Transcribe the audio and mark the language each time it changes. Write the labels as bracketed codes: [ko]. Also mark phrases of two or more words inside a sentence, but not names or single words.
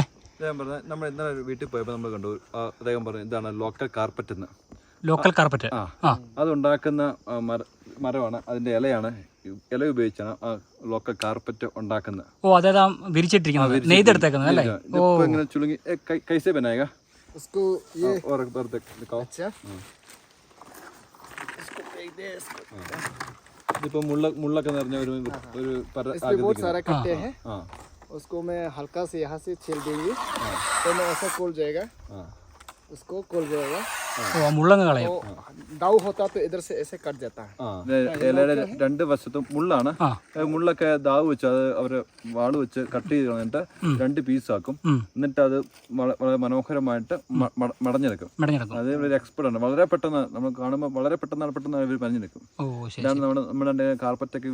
[ml] അദ്ദേഹം പറഞ്ഞത് നമ്മൾ ഇന്നലെ ഒരു വീട്ടിൽ പോയപ്പോൾ നമ്മൾ കണ്ടു, അദ്ദേഹം പറഞ്ഞു ഇതാണ് ലോക്കൽ കാർപ്പറ്റ് എന്ന്. ലോക്കൽ കാർപ്പറ്റ്. അതുണ്ടാക്കുന്ന മരമാണ്, അതിന്റെ ഇലയാണ്, ഇല ഉപയോഗിച്ചാണ് ആ ലോക്കൽ കാർപ്പറ്റ് ഉണ്ടാക്കുന്നത്. ഓ, അതായത് വിരിച്ചിട്ടിരിക്കുന്നത്, നെയ്തെടുത്തേക്കുന്നത് അല്ലേ? ഓ, ഇങ്ങനെ ചുളുങ്ങി [hi] कैसे बनाएगा उसको ये और एक बार दिखाओ. अच्छा इसको फेंक दे इसको. [ml] ഇതിപ്പോ മുള്ളൊക്കെ നിറഞ്ഞ ഒരു [hi] इसमें बहुत सारे कट्टे हैं. उसको मैं हल्का से यहाँ से छील देंगे तो मैं ऐसा खोल जाएगा, उसको खोल जाएगा. [ml] മുള്ളങ്ങ് കളയും. [hi] दाऊ होता तो इधर से ऐसे कट जाता है. [ml] ഇലയുടെ രണ്ട് വശത്തും മുള്ളാണ്. മുള്ളൊക്കെ ദാവ് വെച്ച് അത് അവര് വാള് വെച്ച് കട്ട് ചെയ്ത് കളഞ്ഞിട്ട് 2 പീസാക്കും. എന്നിട്ട് അത് വളരെ മനോഹരമായിട്ട് മടഞ്ഞെടുക്കും. അത് ഒരു എക്സ്പെർട്ട് ആണ്. വളരെ പെട്ടെന്ന് നമ്മൾ കാണുമ്പോൾ വളരെ പെട്ടെന്ന് ഇവർ പഞ്ഞെടുക്കും. ഇതാണ് നമ്മുടെ കാർപ്പറ്റൊക്കെ